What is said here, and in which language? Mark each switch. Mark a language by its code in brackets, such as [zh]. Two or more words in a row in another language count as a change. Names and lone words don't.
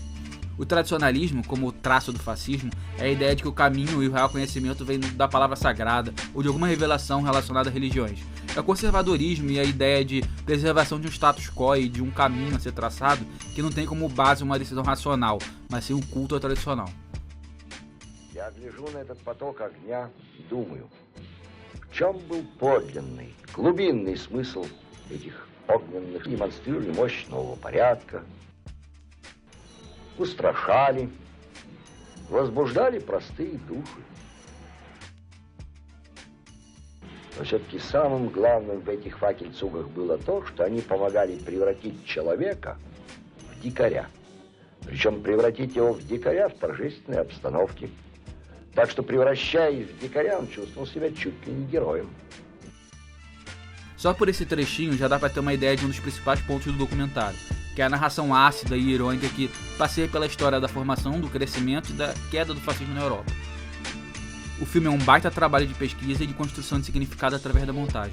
[pt] O tradicionalismo, como o traço do fascismo, é a ideia de que o caminho e o real conhecimento vêm da palavra sagrada ou de alguma revelação relacionada a religiões. É o conservadorismo e a ideia de preservação de um [la] status quo [pt] e de um caminho a ser traçado que não tem como base uma decisão racional, mas sim um culto tradicional. [ru] Я гляжу на этот поток огня, думаю, в чем был подлинный, глубинный смысл этих огненных, демонстрировали мощь нового порядка, устрашали, возбуждали простые души. Но все-таки самым главным в этих факельцугах было то, что они помогали превратить человека в дикаря. Причем превратить его в дикаря в торжественной обстановке. Так что, превращаясь в дикаря, он чувствовал себя чуть ли не героем. [pt] Só por esse trechinho já dá para ter uma ideia de um dos principais pontos do documentário, que é a narração ácida e irônica que passeia pela história da formação, do crescimento e da queda do fascismo na Europa. O filme é um baita trabalho de pesquisa e de construção de significado através da montagem.